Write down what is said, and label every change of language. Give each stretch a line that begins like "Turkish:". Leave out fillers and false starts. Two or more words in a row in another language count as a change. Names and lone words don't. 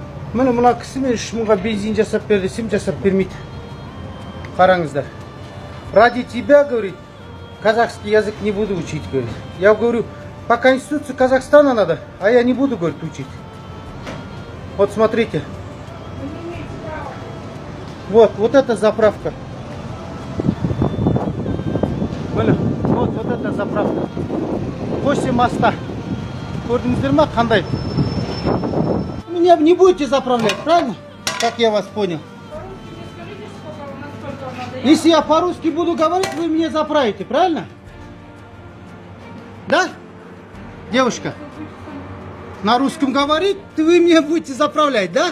Kazakh: Міне мына кісімен 3 мыңға бензин жасап бер десем жасап бермейді. Қараңыздар.
Russian: Ради тебя, говорит, казахский язык не буду учить, говорит. Я говорю, по Конституции Казахстана надо, а я не буду, говорит, учить. Вот смотрите. Вот эта заправка. Вот эта заправка. После моста.
Kazakh: Көрдіңіздер ма, қандай?
Russian: Меня не будете заправлять, правильно? Как я вас понял. Если я по-русски буду говорить, вы меня заправите, правильно? Да? Девушка? На русском говорить, вы меня будете заправлять, да?